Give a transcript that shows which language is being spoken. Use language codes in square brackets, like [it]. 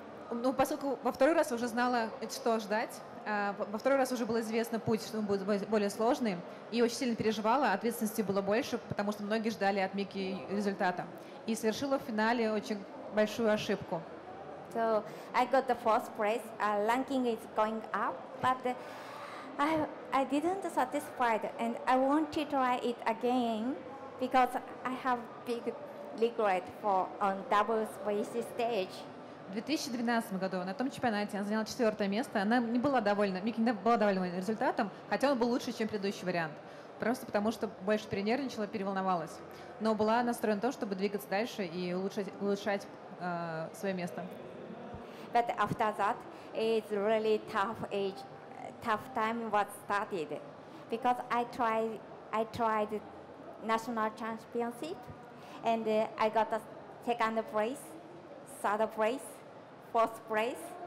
[ru] Ну, поскольку во второй раз уже знала, что ждать, во второй раз уже был известно путь, что он будет более сложный, и очень сильно переживала, ответственности было больше, потому что многие ждали от Мики результата. И совершила в финале очень большую ошибку. [en] So I got the first place. Ranking is going up, but I didn't satisfied, and I want to try it again because I have big regret for on doubles race stage. [ru] В 2012 году на том чемпионате она заняла 4-е место. Она не была довольна, Мики не была довольна результатом, хотя он был лучше, чем предыдущий вариант. Просто потому, что больше перенервничала, переволновалась. Но была настроена на то, чтобы двигаться дальше и улучшать свое место. [en] But after that, it's really tough time was started because I tried national championship, and I got a second place, third place, fourth place.